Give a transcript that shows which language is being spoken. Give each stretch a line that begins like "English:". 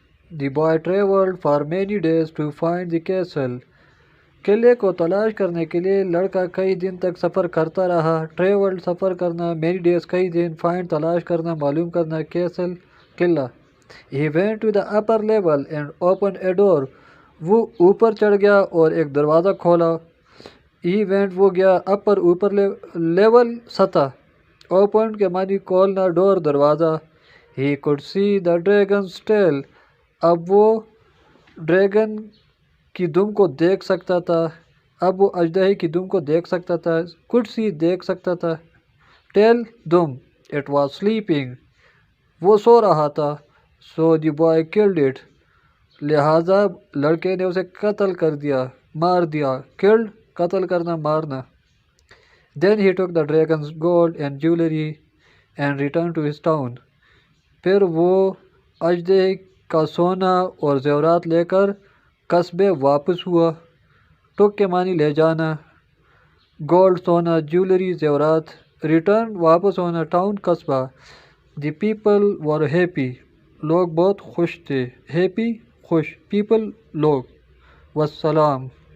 English: The boy traveled for many days to find the castle.
Urdu: قلعے کو تلاش کرنے کے لیے لڑکا کئی دن تک سفر کرتا رہا. ٹریولڈ سفر کرنا, many days کئی دن, find تلاش کرنا, معلوم کرنا, castle Qila.
English: He went to the upper level and opened a door.
Urdu: وہ اوپر چڑھ گیا اور ایک دروازہ کھولا. He went وہ گیا, upper اوپر, level سطح, opened کے معنی کھولنا, door دروازہ.
English: He could see the dragon's tail.
Urdu: اب وہ ڈریگن کی دم کو دیکھ سکتا تھا. اب وہ اژدہے کی دم کو دیکھ سکتا تھا. could see دیکھ سکتا تھا. tail them.
English: it was sleeping.
Urdu: وہ سو رہا تھا.
English: so the boy killed it.
Urdu: لہٰذا لڑکے نے اسے قتل کر دیا, مار دیا. killed قتل کرنا, مارنا.
English: then he took the dragon's gold and jewelry and returned to his town.
Urdu: پھر وہ اژدہے کا سونا اور زیورات لے کر قصبے واپس ہوا. ٹک کے معنی لے جانا, گولڈ سونا, جیولری زیورات, ریٹرن واپس ہونا, ٹاؤن قصبہ.
English: The people were happy.
Urdu: لوگ بہت خوش تھے. ہیپی خوش, پیپل لوگ. والسلام.